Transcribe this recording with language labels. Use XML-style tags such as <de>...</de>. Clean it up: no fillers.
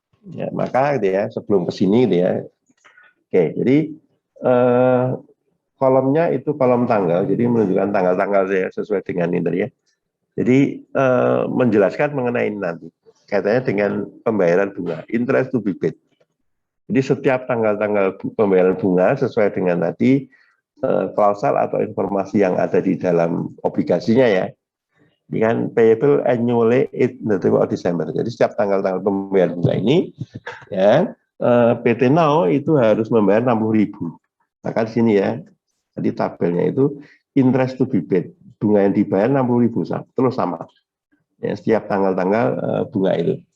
<id>Ya, maka gitu ya, sebelum ke sini gitu ya. Oke, jadi kolomnya itu kolom tanggal, jadi menunjukkan tanggal-tanggal ya, sesuai dengan ini ya. Jadi menjelaskan mengenai ini nanti kaitannya dengan pembayaran bunga,</id> <en>interest to be paid.</en> <id>Jadi setiap tanggal-tanggal pembayaran bunga sesuai dengan tadi klausal atau informasi yang ada di dalam obligasinya ya. Ini kan</id> <en>payable annually in the month of December.</en> <id>Jadi setiap tanggal-tanggal pembayaran bunga ini ya PT Now itu harus membayar 60.000. Maka di sini ya, di tabelnya itu</id> <en>interest to be paid,</en> <id>bunga yang dibayar 60.000 terus sama. Ya, setiap tanggal-tanggal bunga itu.</id>